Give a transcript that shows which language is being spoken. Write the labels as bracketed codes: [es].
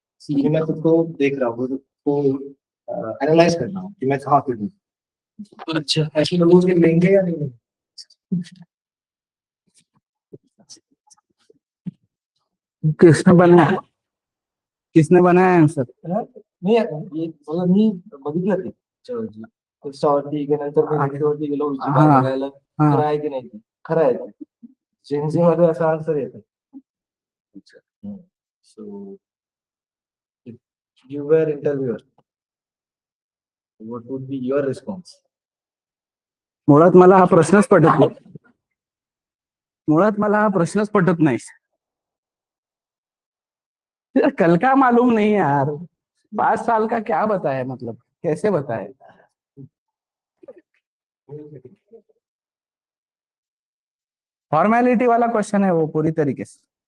[hi] कि मैं खुद को देख रहा हूँ, खुद को एनालाइज कर रहा हूँ कि मैं कहाँ पे हूँ। अच्छा ऐसे लोगों के लेंगे या नहीं? किसने बनाया, किसने बनाया आंसर? [mr] नाही ये मला मी बघितलं ते त्याच्यावरती नंतर मी व्हिडिओवरती गेलो विचार [hi] हाँ [mr] करायला खरं [hi] हाँ। [mr] आहे की नाही ते. खरं आहे. जेनझी मध्ये असा आन्सर येतो. [en] So if you were interviewer, what would be your response? [mr] मुळात मला हा प्रश्नच पटत नाही, मुळात मला हा प्रश्नच पटत नाही। [hi] यार, कल का मालूम नहीं यार, 5 साल का क्या बताए, मतलब कैसे बताए? फॉर्मेलिटी वाला क्वेश्चन है वो पूरी तरीके से।